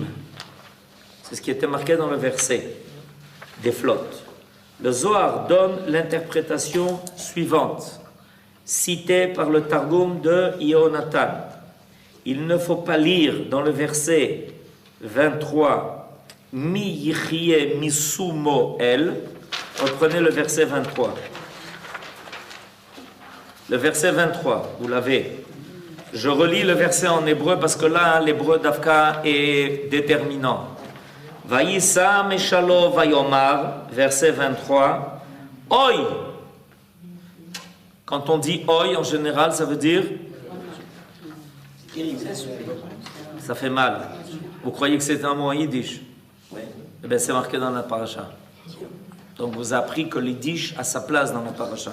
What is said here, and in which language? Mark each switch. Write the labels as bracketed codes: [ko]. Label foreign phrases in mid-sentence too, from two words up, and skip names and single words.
[fr] C'est ce qui était marqué dans le verset. Des flottes. Le Zohar donne l'interprétation suivante, citée par le Targum de Yehonatan. Il ne faut pas lire dans le verset 23 [he] מי יחיה משמו אל. [fr] Reprenez le verset 23. Le verset 23, vous l'avez. Je relis le verset en hébreu parce que là, l'hébreu d'Afka est déterminant. [he] וישא משלו ויאמר, [fr] verset 23. Oi. Quand on dit oi, en général, ça veut dire ça fait mal. Vous croyez que c'est un mot en yiddish? Eh bien, c'est marqué dans la paracha. Donc, vous avez appris que l'yiddish a sa place dans la paracha.